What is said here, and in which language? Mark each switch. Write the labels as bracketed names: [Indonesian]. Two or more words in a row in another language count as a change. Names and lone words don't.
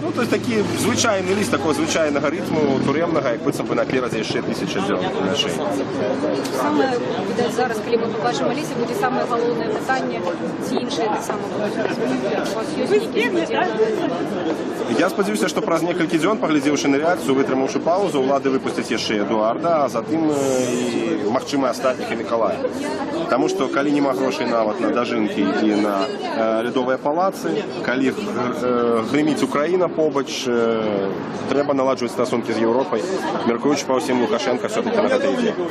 [Ukrainian] Ну, тобто такий звичайний лист, такого звичайного ритму, туремного, як би напереді ще 1000 дел на шиї. Саме, видать, зараз, коли ми побачимо Олесі, буде саме головне питання, ці інші так само будуть розуміти. У вас є якісь [Belarusian] Я сподіваюся, що праз некалькі дзён, паглядзеўшы на рэакцыю, вытрымаўшы паузу, ўлады выпусцяць яшчэ Эдуарда, а затым і, магчыма, астатніх і Мікалая. Таму што калі няма грошай нават на дажынкі і на лядовыя палацы, калі грыміць Украіна побач, трэба наладжваць стасункі з Еўропай, мяркуючы па ўсім Лукашенка все-таки на гэта ідзе.